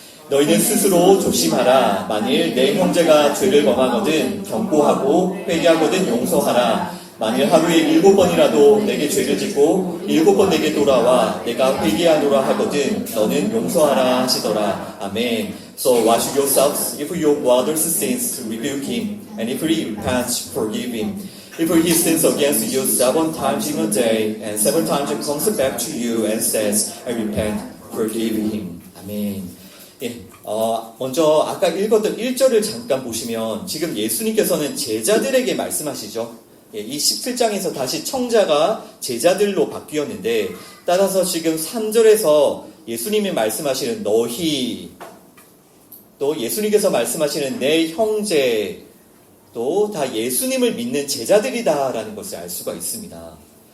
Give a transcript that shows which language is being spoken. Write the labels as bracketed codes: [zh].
[ko] 너희는 스스로 조심하라. 만일 내 형제가 죄를 범하거든 경고하고 회개하거든 용서하라. 만일 하루에 7번이라도 내게 죄를 짓고 7번 내게 돌아와 내가 회개하노라 하거든 너는 용서하라 하시더라. 아멘. [en] So wash yourselves if your brother's sins, rebuke him, and if he repents, forgive him. If he sins against you 7 times in a day, and 7 times comes back to you and says, I repent, forgive him. [ko] 아멘. 먼저 아까 읽었던 1절을 잠깐 보시면 지금 예수님께서는 제자들에게 말씀하시죠. 이 17장에서 다시 청자가 제자들로 바뀌었는데 따라서 지금 3절에서 예수님이 말씀하시는 너희, 또 예수님께서 말씀하시는 내 형제, 또 다 예수님을 믿는 제자들이다라는 것을 알 수가 있습니다.